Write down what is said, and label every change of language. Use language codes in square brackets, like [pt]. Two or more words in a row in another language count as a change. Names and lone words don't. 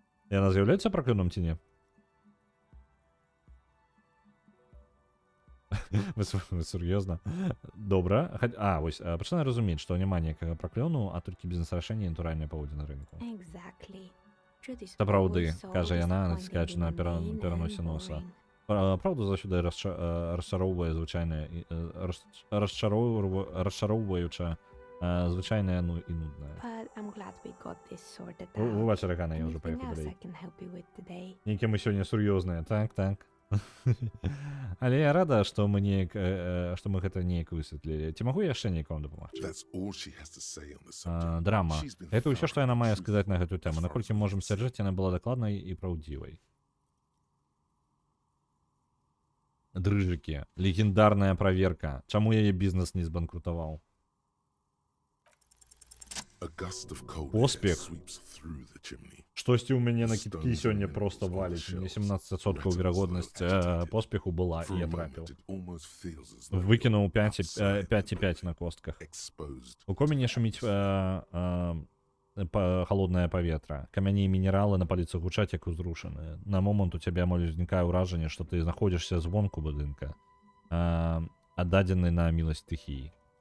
[be] Яна з'яўляецца праклёнам ці не? Вы сур'ёзна? Добра. Вось, пачынаю разумець, што няма ніякага праклёну, а толькі бізнес-рашэнне і натуральная паводзіна рынку. [en] Exactly. Truth is [be] Сапраўды, [en] always so [be] кажа яна, [en] disappointing [be] націскаючы [en] in [be] на [en] the main and [be] пераносе носа. [en] boring. [be] Праўда заўсёды расчароўвае звычайная, расчароўваюча звычайная, ну і нудная. [en] But I'm glad we got this sorted [be] Вы [en] out. [be] бачылі, Гана, я ўжо [en] Anything [be] паехаў [en] else [be] далей. [en] I can help you with today? [be] Нейкія мы сёння сур'ёзныя, так. Але я рада, што мы гэта неяк высветлілі. Ці магу я яшчэ некаму дапамагчы? [en] That's all she has to say on the subject. [be] Драма. [en] She's been [be] Гэта ўсё, што яна мае [en] thoroughly [be] сказаць на гэтую [en] truthful [be] тэму. [en] as far [be] Наколькі [en] as [be] можам [en] I'm [be] сцвярджаць, яна была дакладнай і праўдзівай. Дрыжыкі. Легендарная праверка. Чаму яе бізнес не збанкрутаваў? [en] A gust of cold [be] Поспех. [en] air sweeps through the chimney. [be] Штосьці ў мяне на кіткі сёння проста валіць. Мне 17% верагоднасць поспеху была, [en] For [be] і [en] a [be] я [en] moment, [be] трапіў. [en] it almost feels as though [be] Выкінуў [en] the outside [be] 5,5 на костках. [en] exposed. [be] У коміне шуміць холоднае паветра. Камяні і мінералы на паліцы гучаць як узрушаныя. На момант у цябе амаль узнікае ўражанне, што ты знаходзішся звонку будынка, аддадзены на міласць стыхіі.